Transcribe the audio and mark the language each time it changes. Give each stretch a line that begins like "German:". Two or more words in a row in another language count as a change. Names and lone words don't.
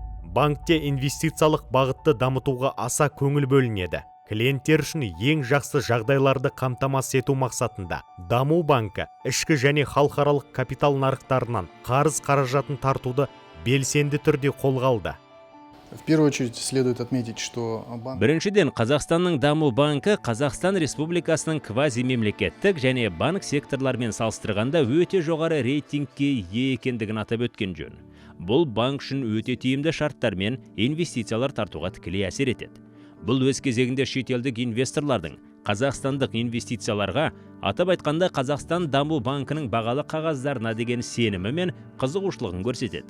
Kazakh: Банкте инвестициялық бағытты дамытуға аса көңіл бөлінеді. Клиенттер үшін ең жақсы жағдайларды қамтамасыз ету мақсатында Даму банкі ішкі және халықаралық капитал нарықтарынан қарыз қаражатын тартуды белсенді түрде қолға алды.
Russian: В первую очередь следует отметить, что банк...
Kazakh: Біріншіден, Қазақстанның даму банкі Қазақстан Республикасының квазимемлекеттік және банк секторлармен салыстырғанда өте жоғары рейтингке ие екендігін атап өткен жөн. Бұл банк үшін өте тиімді шарттар мен инвестициялар тартуға тікелей әсер етеді. Бұл өз кезегінде шетелдік инвесторлардың қазақстандық инвестицияларға, атап айтқанда Қазақстан даму банкінің бағалы қағаздарына деген сенімі мен қызығушылығын көрсетеді.